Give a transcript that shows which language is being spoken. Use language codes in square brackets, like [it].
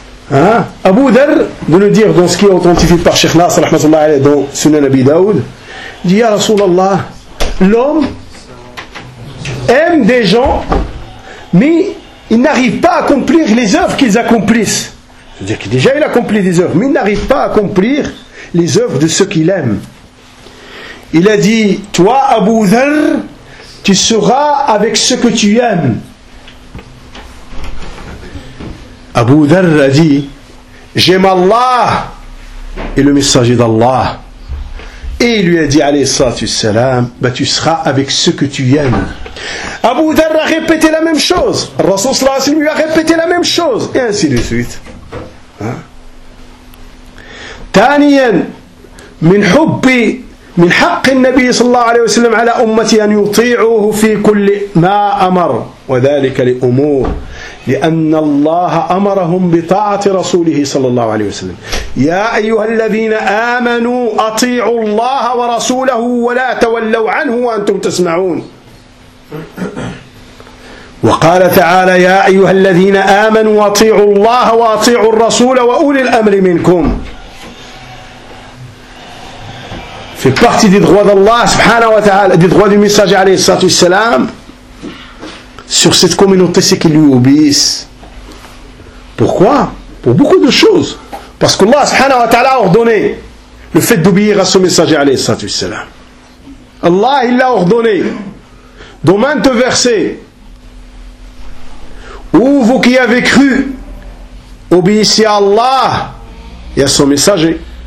[fr] ها أبو ذر de nous dire dans ce qui est authentifié par Cheikh Nasr رحمه الله عليه dans Sunan Abi Daoud dit [ar] يا رسول الله [fr] l'homme aime des gens mais ils n'arrivent pas à accomplir les œuvres qu'ils accomplissent. C'est-à-dire que déjà il accomplit des œuvres, mais il n'arrive pas à accomplir les œuvres de ceux qu'il aime. Il a dit, toi Abu Dharr, tu seras avec ce que tu aimes. Abu Dharr a dit, j'aime Allah et le messager d'Allah. Et il lui a dit, alayhi salatu salam, ben, tu seras avec ce que tu aimes. Abu Dharr a répété la même chose. Rasoul sallallahu alayhi wa sallam lui a répété la même chose. Et ainsi de suite. [ar] ثانيا من حب من حق النبي صلى الله عليه وسلم على أمتي أن يطيعوه في كل ما أمر وذلك لأمور لأن الله أمرهم بطاعة رسوله صلى الله عليه وسلم يا أيها الذين آمنوا أطيعوا الله ورسوله ولا تولوا عنه وأنتم تسمعون وقال تعالى يا أيها الذين آمنوا أطيعوا الله وأطيعوا الرسول وأولي الأمر منكم [fr] fait partie des droits d'Allah subhanahu wa ta'ala, des droits du messager alayhi salatu wassalam sur cette communauté, c'est qu'ils lui obéissent. Pourquoi? Pour beaucoup de choses. Parce qu'Allah subhanahu wa ta'ala a ordonné le fait d'obéir à ce messager alayhi salatu wassalam. Allah il l'a ordonné dans maintes versets. Ô vous qui avez cru, obéissez à Allah et à son messager.